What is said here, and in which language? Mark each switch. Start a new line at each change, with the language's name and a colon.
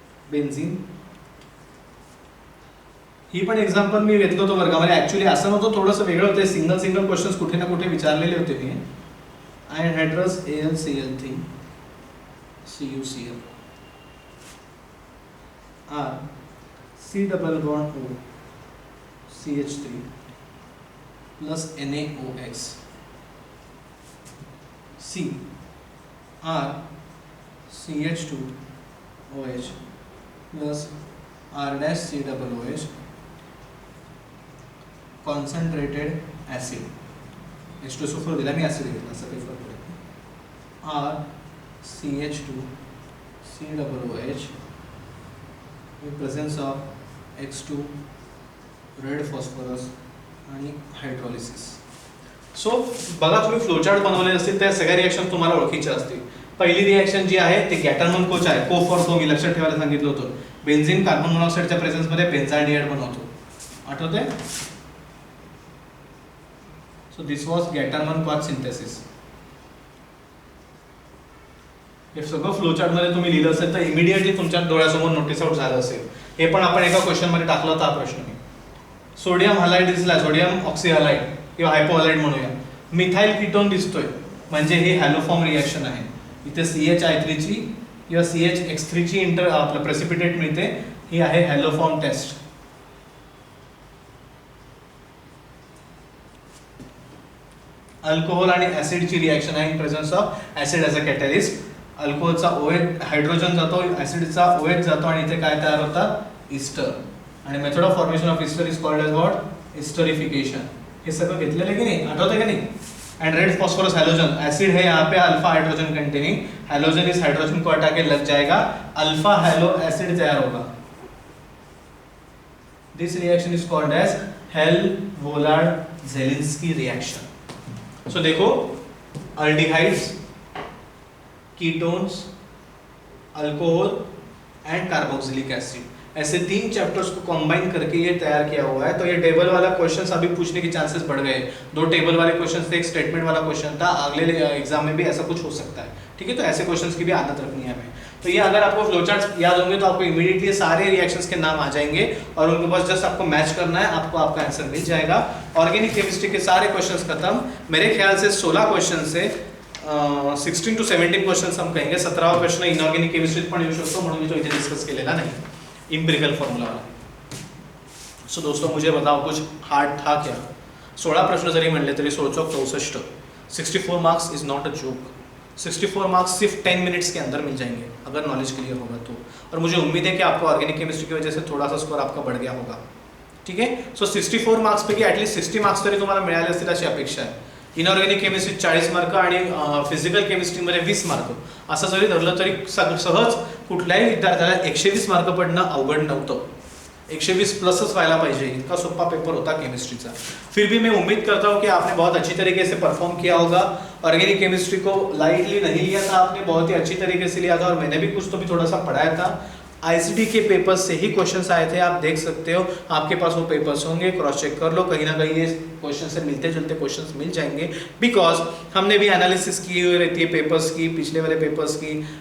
Marathi: Benzene ही पण example मी घेतलं होतं वर्गामध्ये, ऍक्च्युली असं नव्हतं, थोडंसं वेगळं होतं, सिंगल क्वेश्चन्स कुठे ना कुठे विचारलेले होते मी।
English: anhydrous AlCl3 CuCl R C double bond O CH3 plus NaOH C R CH2OH plus R dash C double OH concentrated acid,
Marathi: H2SO4 दिला मी, ऍसिड घेतला, असं काही फरक पडत नाही।
English: R CH2 C double OH with presence of X2 red phosphorus आणि hydrolysis.
Marathi: So बघा, तुम्ही फ्लोचार्ट बनवले असतील त्या सगळ्या रिएक्शन तुम्हाला ओळखीच्या असतील। पहिली रिएक्शन जी आहे ते गॅटरमन कोच आहे, को मी लक्षात ठेवायला सांगितलं होतं। बेन्झीन कार्बन मोनॉक्साईडच्या प्रेझेन्स मध्ये बेन्झाल्डिहाइड बनवतो, आठवतंय?
English: So this was Gattermann Koch synthesis.
Marathi: हे सगळं फ्लोचार्ट मध्ये तुम्ही लिहिलं असेल तर इमिडिएटली तुमच्या डोळ्यासमोर नोटीस आउट झालं असेल। हे पण आपण एका क्वेश्चन मध्ये टाकला होता प्रश्न। सोडियम हलाइड दिसला, सोडियम ऑक्सीहलाइड किंवा हायपोहलाइड म्हणूया, मिथाइल कीटोन दिसतोय, म्हणजे हे हॅलोफॉर्म रिएक्शन आहे। इथे CHI3 ची किंवा CHX3 ची आपलं प्रेसिपिटेट मिळते, ही आहे हॅलोफॉर्म टेस्ट। अल्कोहोल आणि ऍसिड ची रिएक्शन आहे
English: In presence of acid as a catalyst.
Marathi: अल्कोहोलचा OH hydrogen जातो, ऍसिडचा OH जातो आणि इथे काय तयार होतात? ईस्टर।
English: आणि method of formation of ester is called as what? Esterification.
Marathi: हे सगळं घेतलेलं की नाही, आठवतंय का नाही?
Hindi: And red phosphorus halogen, acid है यहाँ पे अल्फा हाइड्रोजन कंटेनिंग, हैलोजन इस हाइड्रोजन को हटा के लग जाएगा, अल्फा हैलो एसिड तैयार होगा।
English: This reaction is called as Hell Volhard Zelinsky reaction.
Hindi: सो देखो, aldehydes, ketones, alcohol and carboxylic acid, ऐसे 3 चैप्टर्स को कंबाइन करके ये तैयार किया हुआ है। तो ये टेबल वाला क्वेश्चंस अभी पूछने के चांसेस बढ़ गए। 2 टेबल वाले क्वेश्चंस थे, एक स्टेटमेंट वाला क्वेश्चन था, अगले एग्जाम में भी ऐसा कुछ हो सकता है। ठीक है, तो ऐसे क्वेश्चंस की भी आदत रखनी है हमें। तो ये अगर आपको फ्लोचार्ट्स याद होंगे तो आपको इमीडिएटली सारे रिएक्शंस के नाम आ जाएंगे और उनको बस जस्ट आपको मैच करना है, आपको आपका आंसर मिल जाएगा। ऑर्गेनिक केमिस्ट्री के सारे क्वेश्चंस खत्म। मेरे ख्याल से 16 क्वेश्चन से 16 to 17 क्वेश्चंस हम कहेंगे।
Marathi: 17वां प्रश्न इनऑर्गेनिक केमिस्ट्री पण येऊ शकतो, म्हणून मी तो इथे डिस्कस केलेला नाही, इम्पिरिकल फॉर्मूला वाला।
Hindi: सो दोस्तों, मुझे बताओ कुछ हार्ड था क्या?
Marathi: 16 प्रश्न जरी म्हणले तरी
Hindi: 16×64,
English: 64 marks is not a joke.
Hindi: 64 marks सिर्फ 10 मिनट्स के अंदर मिल जाएंगे अगर नॉलेज क्लियर होगा तो। और मुझे उम्मीद है कि आपको ऑर्गेनिक केमिस्ट्री की वजह से थोड़ा सा स्कोर आपका बढ़ गया होगा।
Marathi: ठीक है, सो 64 मार्क्स पैकी ॲटलीस्ट 60 मार्क्स तरी तुम्हाला मिळाले असतील अशी अपेक्षा आहे। इनऑर्गेनिक केमिस्ट्री 40 मार्क आणि फिजिकल केमिस्ट्रीमध्ये 20 मार्क, असं जरी धरलं तरी सहज कुठल्याही विद्यार्थ्याला 120 मार्क पडणं अवघड नव्हतं। 120 प्लसच व्हायला पाहिजे,
Hindi: इतना सोपा पेपर होता केमिस्ट्री का। फिर भी मैं उम्मीद करता हूँ कि आपने बहुत अच्छी तरीके से परफॉर्म किया होगा। ऑर्गेनिक केमिस्ट्री को लाइटली नहीं लिया था आपने, बहुत ही अच्छी तरीके से लिया था, और मैंने भी कुछ तो भी थोड़ा सा पढ़ाया था। आईसीटी के पेपर्स से ही क्वेश्चंस आए थे, आप देख सकते हो, आपके पास वो पेपर्स होंगे, क्रॉस चेक कर लो, कहीं ना कहीं ये क्वेश्चन से मिलते जुलते क्वेश्चंस मिल जाएंगे, बिकॉज हमने भी एनालिसिस की हुई रहती है पेपर्स की, पिछले वाले पेपर्स की,